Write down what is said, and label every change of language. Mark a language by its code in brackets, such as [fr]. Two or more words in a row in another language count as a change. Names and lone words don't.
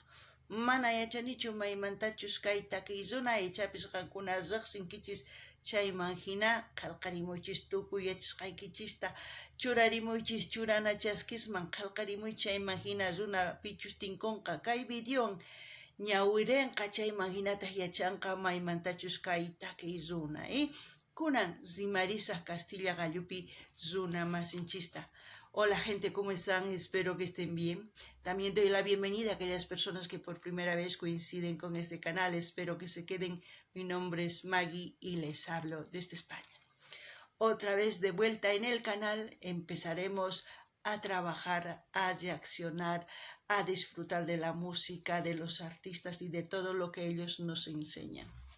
[qu] Mana yachanichu maymantachus kay takiy runa ichapis qankuna riqsinkichis chayman hina qillqarimuychis tukuy yachasqaykichista churarimuychis churana chaskisman qillqarimuychis chayman hina runa pichus tinkunqa kay videowan ñawirinqa chayman hinataq yachanqa maymantachus kay takiy runa kunan rimarisaq Castilla gallupi runa masinchista. [es] Hola gente, ¿cómo están? Espero que estén bien. También doy la bienvenida a aquellas personas que por primera vez coinciden con este canal. Espero que se queden. Mi nombre es Maggie y les hablo desde España. Otra vez de vuelta en el canal, empezaremos a trabajar, a reaccionar, a disfrutar de la música, de los artistas y de todo lo que ellos nos enseñan.